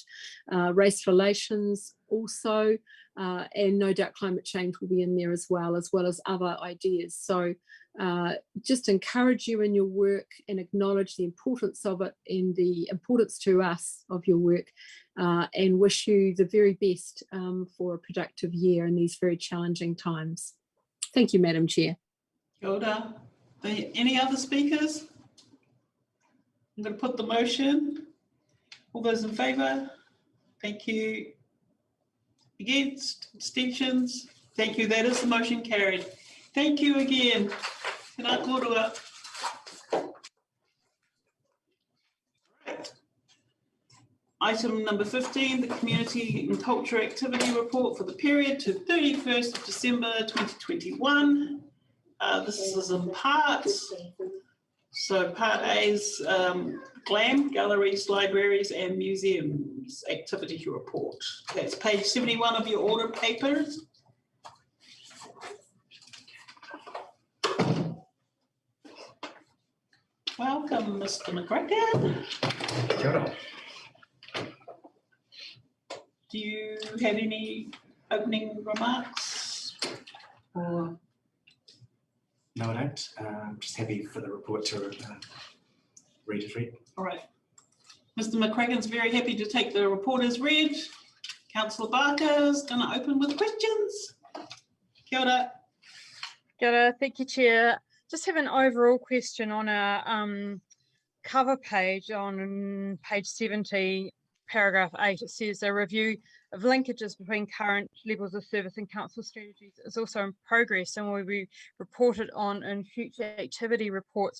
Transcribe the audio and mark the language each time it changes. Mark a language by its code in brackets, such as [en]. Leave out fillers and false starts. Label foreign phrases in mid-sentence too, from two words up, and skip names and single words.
[en] Race relations also, and no doubt climate change will be in there as well as other ideas. So just encourage you in your work and acknowledge the importance of it and the importance to us of your work, and wish you the very best for a productive year in these very challenging times. Thank you, Madam Chair. [mi] Kia ora. [en] Any other speakers? I'm going to put the motion. All those in favour? Thank you. Against? Abstentions? Thank you. That is the motion carried. Thank you again. [mi] Tēnā kōrua. [en] Item number 15, the Community and Culture Activity Report for the period to 31st of December 2021. This is in parts. So part A is GLAM, Galleries, Libraries and Museums Activity Report. That's page 71 of your order papers. Welcome, Mr. McGregor. [mi] Kia ora. [en] Do you have any opening remarks? Or? No, I don't. I'm just happy for the report to read as read. All right. Mr. McCracken's very happy to take the report as read. Councillor Barker is going to open with questions. [mi] Kia ora. Kia ora. [en] Thank you, Chair. Just have an overall question on our cover page on page 70. Paragraph 8, it says a review of linkages between current levels of service and council strategies is also in progress and will be reported on in future activity reports.